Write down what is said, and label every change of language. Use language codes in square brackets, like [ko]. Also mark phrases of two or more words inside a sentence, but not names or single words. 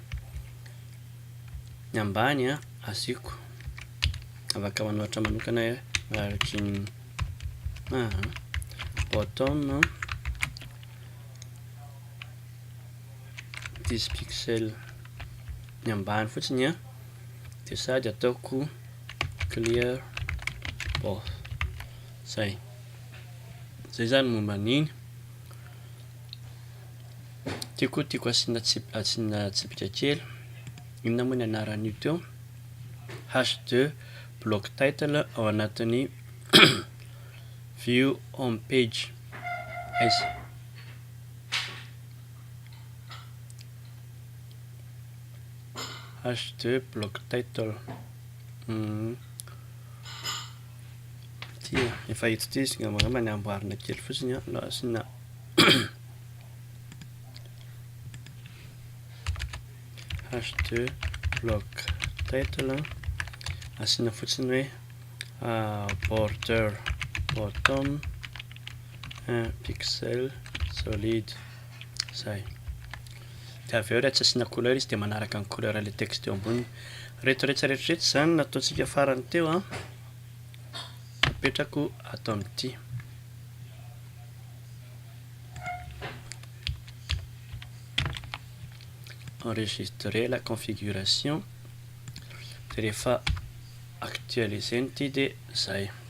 [mg] ny ambany asiako afaka manoratra manokana [en] margin bottom 10 pixels [mg] ny ambany fotsiny de sady ataoko [en] clear both [mg] zay zany momba an'iny tiako asina tsipika kely inona moa ny anaran'io teo [en] h2 block title [mg] ao anatin'ny [en] view home page [mg] aiza [en] h2 block title [mg] ty efa hita ty izy ngamba ny amboarina kely fotsiny asina [en] h2 block title [mg] asina fotsiny hoe [en] border bottom 1 pixel solide [mg] zay de avy eo rehetra tsy asina couleur izy de manaraka ny couleur [fr] le texte [mg] eo ambony reto rehetrarehetrarehetra zany nataontsika farany teo apetrako ato amin'ity [fr] enregistrer la configuration [mg] de rehefa actualiser ity de zay